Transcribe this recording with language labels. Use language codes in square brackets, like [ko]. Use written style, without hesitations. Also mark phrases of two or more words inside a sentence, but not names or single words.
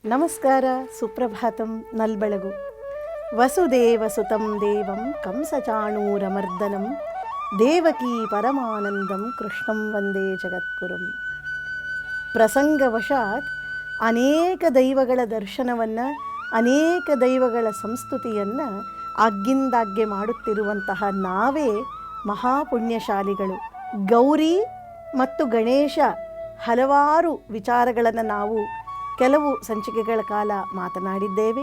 [kn] ನಮಸ್ಕಾರ, ಸುಪ್ರಭಾತಂ, ನಲ್ಬೆಳಗು. [sa] वसुदेवसुतं देवं कंसचाणूरमर्दनं देवकी परमानन्दं कृष्णं वन्दे जगद्गुरुं. [kn] ಪ್ರಸಂಗವಶಾತ್ ಅನೇಕ ದೈವಗಳ ದರ್ಶನವನ್ನು, ಅನೇಕ ದೈವಗಳ ಸಂಸ್ತುತಿಯನ್ನು ಆಗಿಂದಾಗ್ಗೆ ಮಾಡುತ್ತಿರುವಂತಹ ನಾವೇ ಮಹಾಪುಣ್ಯಶಾಲಿಗಳು. ಗೌರಿ ಮತ್ತು ಗಣೇಶ ಹಲವಾರು ವಿಚಾರಗಳನ್ನು ನಾವು ಕೆಲವು ಸಂಚಿಕೆಗಳ ಕಾಲ ಮಾತನಾಡಿದ್ದೇವೆ.